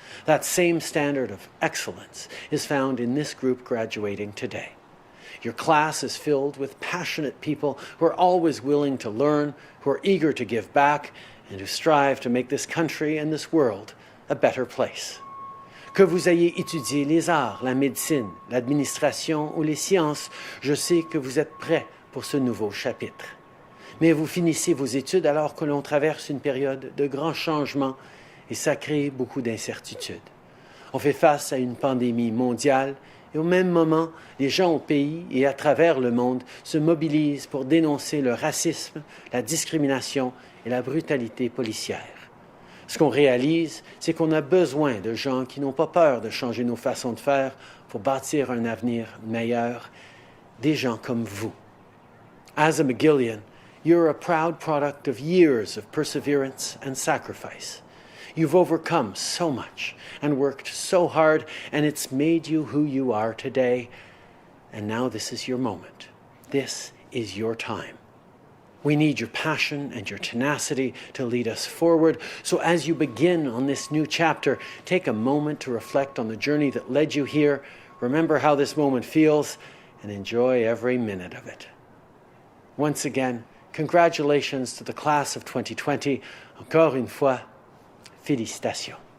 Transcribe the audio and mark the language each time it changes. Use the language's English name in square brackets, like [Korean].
[English] That same standard of excellence is found in this group graduating today. Your class is filled with passionate people who are always willing to learn, who are eager to give back, and who strive to make this country and this world a better place. [French] Que vous ayez étudié les arts, la médecine, l'administration ou les sciences, je sais que vous êtes prêts pour ce nouveau chapitre. Mais vous finissez vos études alors que l'on traverse une période de grands changements et ça crée beaucoup d'incertitudes. On fait face à une pandémie mondiale et au même moment, les gens au pays et à travers le monde se mobilisent pour dénoncer le racisme, la discrimination et la brutalité policière. Ce qu'on réalise, c'est qu'on a besoin de gens qui n'ont pas peur de changer nos façons de faire pour bâtir un avenir meilleur, des gens comme vous. [English] As a McGillian, you're a proud product of years of perseverance and sacrifice. You've overcome so much and worked so hard, and it's made you who you are today. And now this is your moment. This is your time. We need your passion and your tenacity to lead us forward. So as you begin on this new chapter, take a moment to reflect on the journey that led you here, remember how this moment feels, and enjoy every minute of it. Once again, congratulations to the class of 2020. [French] Encore une fois, félicitations.